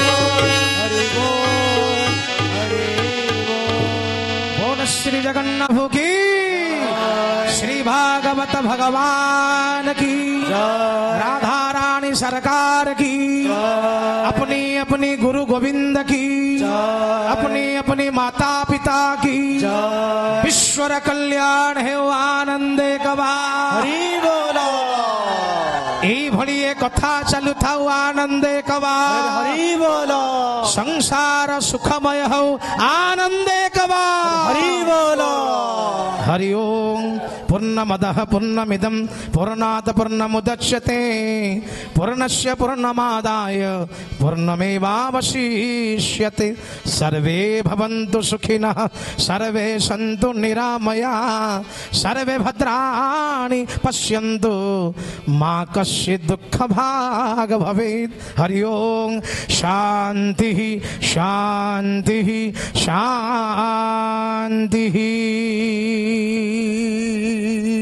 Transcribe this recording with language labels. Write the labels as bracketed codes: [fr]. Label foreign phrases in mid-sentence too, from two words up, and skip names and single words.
[hi] बोल हरि बोल बोल श्री जगन्नाथ की श्री भागवत भगवान की राधा रानी सरकार की अपनी अपनी गुरु गोविंद की अपनी अपनी माता पिता की ईश्वर कल्याण है आनंदे गवा हरि बोलो [or] এই ভଳି কথা ଚାଲୁଥାଉ ଆନନ୍ଦେ କବାର ହରି ବୋଲ ସଂସାର ସୁଖମୟ ହଉ ଆନନ୍ଦେ କବାର ହରି ବୋଲ [sa] हरि ओम पूर्णमदः पूर्णमिदं पूर्णात् पूर्णमुदच्यते पूर्णस्य पूर्णमादाय पूर्णमेवावशिष्यते सर्वे भवन्तु सुखिनः सर्वे सन्तु निरामया सर्वे भद्राणि पश्यन्तु मा कश्चित् दुःखभाग् भवेत् हरि ओम शान्तिः शान्तिः शान्तिः